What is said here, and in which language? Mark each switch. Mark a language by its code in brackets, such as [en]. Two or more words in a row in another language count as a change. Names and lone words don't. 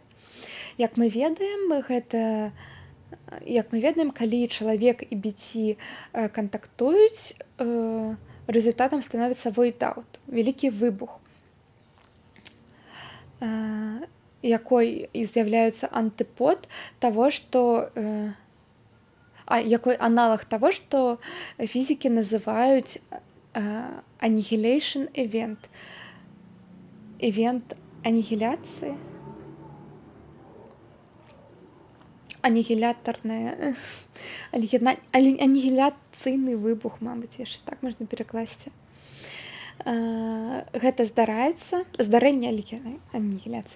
[be] Як мы ведаем, калі чалавек і біці кантактуюць, рэзультатам становіцца войдаут, вялікі выбух, якой і з'яўляецца антыпод таго, што якой аналаг таго, што фізікі называюць [en] annihilation event, [be] event анігіляцыі, анігіляцыйны выбух, мабыць, яшчэ так можна перакласці. Гэта здарэнне анігіляцыі.